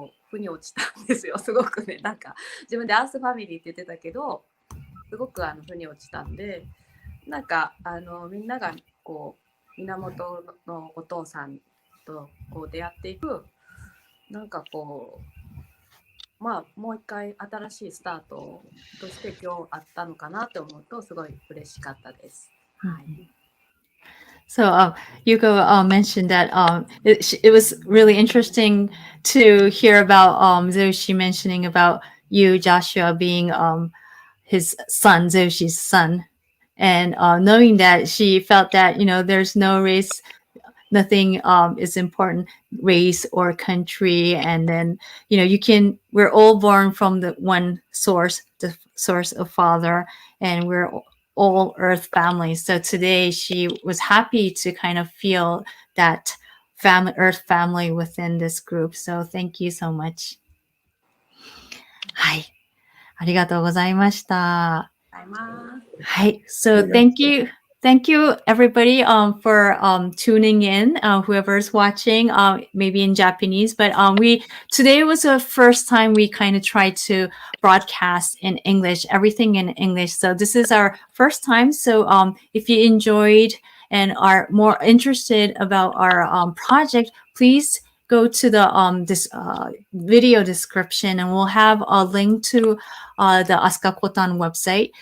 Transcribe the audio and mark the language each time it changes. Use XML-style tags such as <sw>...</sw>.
<ja>腑に落ちたんですよ。すごくね、なんか自分でアースファミリーって言ってたけど、すごく腑に落ちたんで、なんかみんなが源のお父さんと出会っていく、なんかまあもう一回新しいスタートとして今日あったのかなと思うとすごい嬉しかったです。はい。</ja> <en>So Yuko mentioned that it was really interesting to hear about Zeushi mentioning about you, Joshua, being his son, Zeushi's son, and knowing that she felt that, there's no race, nothing is important, race or country, and then, we're all born from the one source, the source of Father, and we're all Earth families. So today she was happy to kind of feel that Earth family within this group. So thank you so much. はい。</en> <ja>ありがとうございました。</ja> <en>はい。So thank you. Thank you, everybody, for tuning in. Whoever's watching, maybe in Japanese, but today was the first time we kind of tried to broadcast in English, everything in English. So this is our first time. So if you enjoyed and are more interested about our project, please go to the this video description, and we'll have a link to the AskaCotan website.</en>